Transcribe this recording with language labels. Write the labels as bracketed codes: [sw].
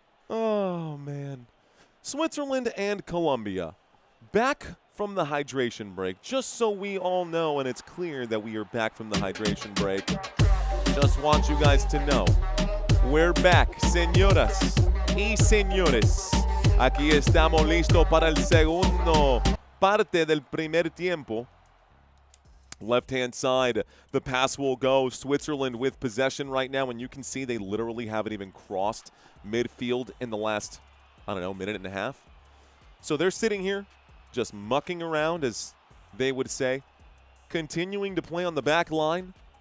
[en] Oh, man. Switzerland and Colombia. Back from the hydration break. Just so we all know and it's clear that we are back from the hydration break. Just want you guys to know. We're back, [es] señoras y señores. Aquí estamos listos para el segundo parte del primer tiempo. [en] Left-hand side, the pass will go. Switzerland with possession right now, and you can see they literally haven't even crossed midfield in the last, I don't know, minute and a half. So they're sitting here just mucking around, as they would say, continuing to play on the back line.